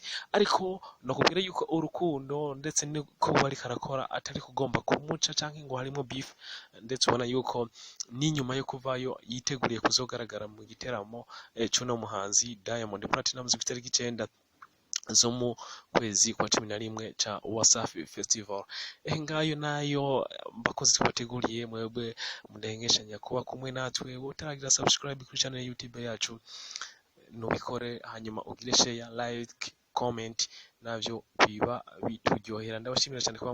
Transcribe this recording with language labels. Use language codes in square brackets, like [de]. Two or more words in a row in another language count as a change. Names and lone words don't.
[rn] Ariko nakubwira yuko urukundo ndetse niko bari karakora atari kugomba kumuca canke ngo harimo beef, ndetse ubona yuko n'inyuma yo kuvayo yiteguriye kuzogaragara mu giteramo c'uno muhanzi Diamond Platnumz ku itariki 9 zo mu kwezi kwa 11 ca Wasafi Festival. Ngayo nayo mbakozi twateguriye, mwebwe mudahengeshanya kuba kumwe natwe. Utaragira subscribe kuri channel ya YouTube yacu nubikore, hanyuma ugire [en] share, like, comment, [rn] navyo biba bituryohera. Ndabashimira cyane kuba